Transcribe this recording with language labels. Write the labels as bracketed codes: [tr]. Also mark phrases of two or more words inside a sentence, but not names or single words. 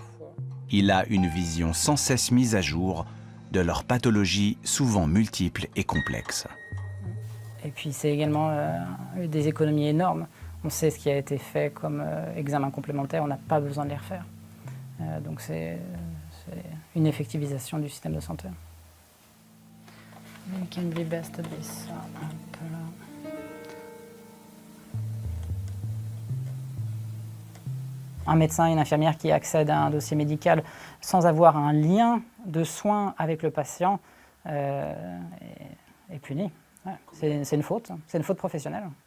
[fr] Il a une vision sans cesse mise à jour de leurs pathologies souvent multiples et complexes. Et puis c'est également des économies énormes. On sait ce qui a été fait comme examen complémentaire, on n'a pas besoin de les refaire. Donc c'est une effectivisation du système de santé. [sv] Vilken blir bäst att visa? [fr] Un médecin et une infirmière qui accèdent à un dossier médical sans avoir un lien de soins avec le patient est puni. Ouais, c'est une faute professionnelle.